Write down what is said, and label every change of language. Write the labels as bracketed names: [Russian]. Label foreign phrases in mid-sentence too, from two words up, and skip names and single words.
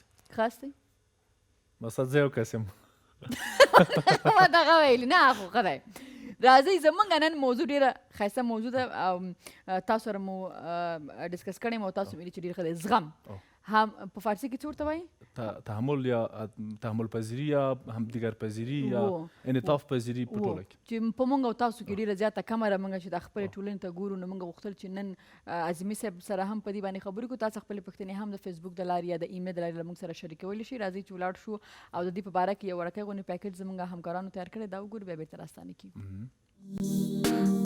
[Pashto] ښه یاستئ بس زه یو کس یم ما دغه ویلي نه خو ښه دی راځئ زموږ نن موضوع ډېره ښایسته موضوع ده او تاسو سره مو ډسکس کړی مو تاسو ویلي چې ډېر ښه دی زغم هم په فارسي کې څه ورته وایي [Persian] تحمل یا تحمل پذیری یا همدیگر پذیری یا انعطاف پذیری [Pashto] په ټوله کې چې په موږ او تاسو کې ډېره زیاته کمه ده موږ چې د خپلې ټولنې ته ګورو نو موږ غوښتل چې نن عظیمي صاحب سره هم په دې باندې خبرې کړو تاسو خپلې پوښتنې هم د فیسبوک د لارې یا د ایمیل د لارې له موږ سره شریکولی شئ راځئ چې ولاړ شو او د دې په باره کې یو وړکی غونې پیکیج زموږ همکارانو تیار کړی دا وګورو بیا بېرته راستانه کېږو